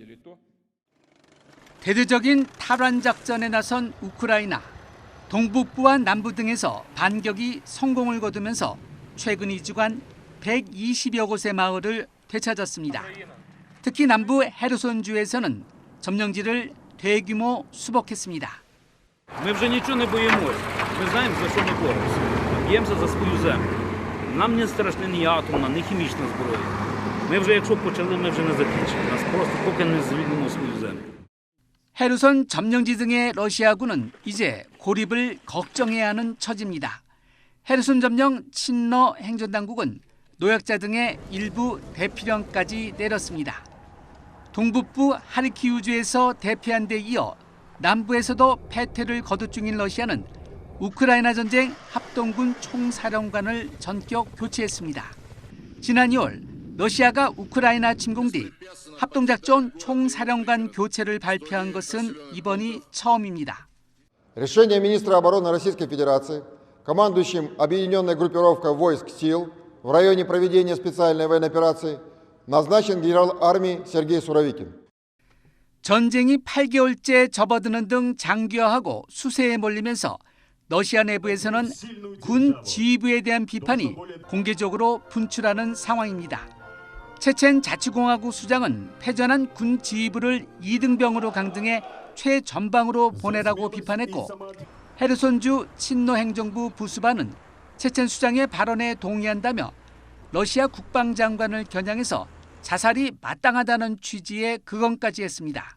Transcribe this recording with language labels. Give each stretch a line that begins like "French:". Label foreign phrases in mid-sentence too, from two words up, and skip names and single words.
Korean: 대대적인 탈환 작전에 나선 우크라이나. 동북부와 남부 등에서 반격이 성공을 거두면서 최근 2주간 120여 곳의 마을을 되찾았습니다. 특히 남부 헤르손주에서는 점령지를 대규모 수복했습니다.
Ukrainian: Ми вже нічого не боїмося. Ми знаємо, за що ми боремося. Б'ємося за свою землю. Нам не страшна ні атомна, ні хімічна зброя. Ми вже, якщо почали, ми вже не закінчимо. Нас просто поки не звільнимо свою землю.
Korean: 헤르손 점령지 등의 러시아군은 이제 고립을 걱정해야 하는 처지입니다. 헤르손 점령 친러 행정당국은 노약자 등의 일부 대피령까지 내렸습니다. 동북부 하르키우주에서 대피한 데 이어 남부에서도 패퇴를 거듭 중인 러시아는 우크라이나 전쟁 합동군 총사령관을 전격 교체했습니다. 지난 2월 러시아가 우크라이나 침공 뒤 합동작전 총사령관 교체를 발표한 것은 이번이 처음입니다.
Russian: Решение министра обороны Российской Федерации, командующим объединенной группировкой войск сил в районе проведения специальной военной операции, назначен генерал армии Сергей Суровикин.
Korean: 전쟁이 8개월째 접어드는 등 장기화하고 수세에 몰리면서 러시아 내부에서는 군 지휘부에 대한 비판이 공개적으로 분출하는 상황입니다. 체첸 자치공화국 수장은 패전한 군 지휘부를 2등병으로 강등해 최전방으로 보내라고 비판했고 헤르손주 친러 행정부 부수바는 체첸 수장의 발언에 동의한다며 러시아 국방장관을 겨냥해서 자살이 마땅하다는 취지의 극언까지 했습니다.